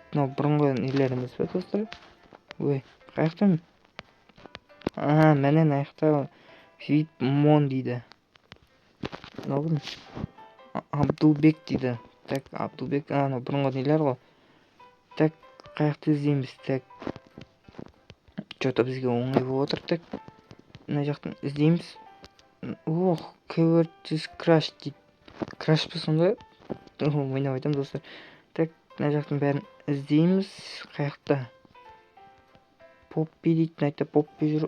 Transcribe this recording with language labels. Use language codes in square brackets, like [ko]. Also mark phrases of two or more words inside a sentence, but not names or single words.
[kk] Мынау бұрынғы нелеріміз бе достар? Ой, қаяқтан? Міне аяқта Витмон дейді. Мынау Абдулбек дейді. Так, Абдулбек, бұрынғы нелер ғой. Так, қаяқты іздейміз. [ru] Так, что-то [kk] бізге оңай болып отыр. Так, мына жақтан іздейміз. Кевертис краш дейді. Краш па сонда? Ойнап айтамын достар. Так, мына жақтан бәрін іздейміз. Қаяқта? Поппи дейді. Мына Поппи жүр.